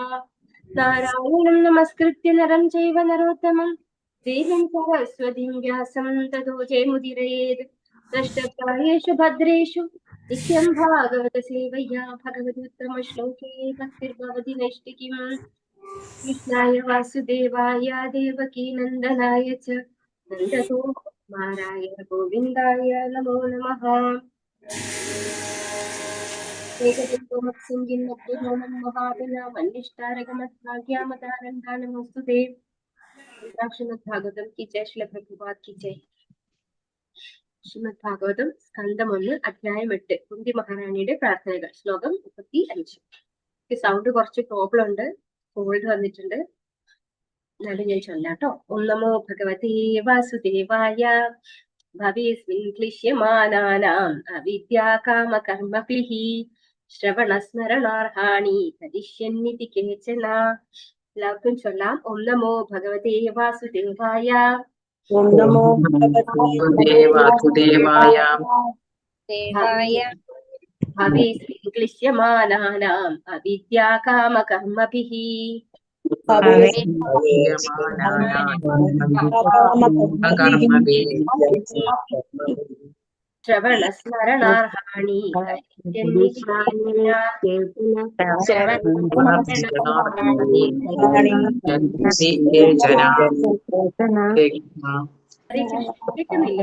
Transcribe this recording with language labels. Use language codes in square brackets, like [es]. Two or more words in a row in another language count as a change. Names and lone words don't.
[sa] നാരായണം നമസ്കൃത്യ നരം ചൈവ നരോത്തമം ദേവീം സരസ്വതീം വ്യാസം തതോ ജയമുദീരയേത്. നഷ്ടപ്രായേഷു ഭദ്രേഷു നിത്യം ഭാഗവത സേവയാ ഭഗവത്യുത്തമശ്ലോകേ ഭക്തിർഭവതി നൈഷ്ഠികീം. കൃഷ്ണായ വാസുദേവായ ദേവകീ നന്ദനായ ച നന്ദഗോകുമാരായ ഗോവിന്ദായ നമോ നമഃ. नमोस्तुते। [hi] श्रीमद् भागवतम की जय, श्रील प्रभुपाद की जय। [ml] ശ്രീമദ് ഭാഗവതം സ്കന്ധം 1 അധ്യായം 8 കുന്തി മഹാറാണിയുടെ പ്രാർത്ഥനകൾ ശ്ലോകം 35. സൗണ്ട് കുറച്ച് പ്രോബ്ലം ഉണ്ട്, കോൾഡ് വന്നിട്ടുണ്ട്, എന്നാലും ഞാൻ ചൊല്ലാട്ടോ. [sa] ഓം നമോ ഭഗവതേ വാസുദേവായ. ഭവേസ്മിൻ ക്ലിശ്യമാനാനാം അവിദ്യാകാമകർമ്മഭിഃ ശ്രവണസ്മരണാർഹാണി കരിഷ്യന്നിതി കേചന. [ml] എല്ലാവർക്കും ചൊല്ലാം. [sa] ഓം നമോ ഭഗവതേ വാസുദേവായ. ओम नमो भगवते वासुदेवाय। ഭവേസ്മിൻ ക്ലിശ്യമാനാനാം അവിദ്യാകാമകർമ്മഭിഃ ശ്രവണസ്മരണാർഹാണി കേൾക്കുന്നില്ലേ?